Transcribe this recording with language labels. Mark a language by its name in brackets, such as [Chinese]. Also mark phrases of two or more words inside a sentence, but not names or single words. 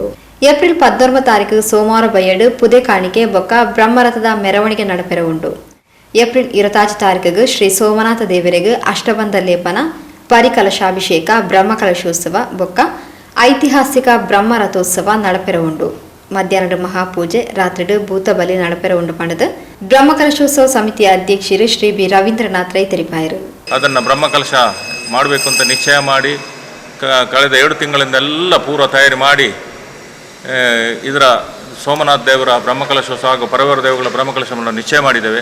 [Tulu] ಏಪ್ರಿಲ್ 19 ತಾರೀಕು ಸೋಮವಾರ ಬಯಡು ಪುದೆ ಕಾಣಿಕೆ ಬೊಕ್ಕ ಬ್ರಹ್ಮರಥದ ಮೆರವಣಿಗೆ ನಡಪೆರ ಉಂಡು. ಏಪ್ರಿಲ್ 20 ತಾರೀಕಿಗೆ ಶ್ರೀ ಸೋಮನಾಥ ದೇವರಿಗೆ ಅಷ್ಟಬಂಧ ಲೇಪನ ಪರಿಕಲಶಾಭಿಷೇಕ ಬ್ರಹ್ಮಕಲಶೋತ್ಸವ ಬೊಕ್ಕ ಐತಿಹಾಸಿಕ ಬ್ರಹ್ಮರಥೋತ್ಸವ ನಡಪೆರ ಉಂಡು. ಮಧ್ಯಾಹ್ನದ ಮಹಾಪೂಜೆ ರಾತ್ರಿ ಭೂತ ಬಲಿ ನಡಪೆರ ಉಂಡು ಪಡೆದು ಬ್ರಹ್ಮಕಲಶೋತ್ಸವ ಸಮಿತಿಯ ಅಧ್ಯಕ್ಷರು ಶ್ರೀ ಬಿ ರವೀಂದ್ರನಾಥ್ ರೈ ತಿಳಿಪಾಯರು. [Kannada] ಅದನ್ನು ಬ್ರಹ್ಮಕಲಶ ಮಾಡಬೇಕು ಅಂತ ನಿಶ್ಚಯ ಮಾಡಿ ಕಳೆದ 2 ತಿಂಗಳಿಂದ ಎಲ್ಲ ಪೂರ್ವ ತಯಾರಿ ಮಾಡಿ ಇದರ ಸೋಮನಾಥ ದೇವರ ಬ್ರಹ್ಮಕಲಶೋತ್ಸವ ಹಾಗೂ ಪರವರ ದೇವಗಳ ಬ್ರಹ್ಮಕಲಶವನ್ನು ನಿಶ್ಚಯ ಮಾಡಿದ್ದೇವೆ.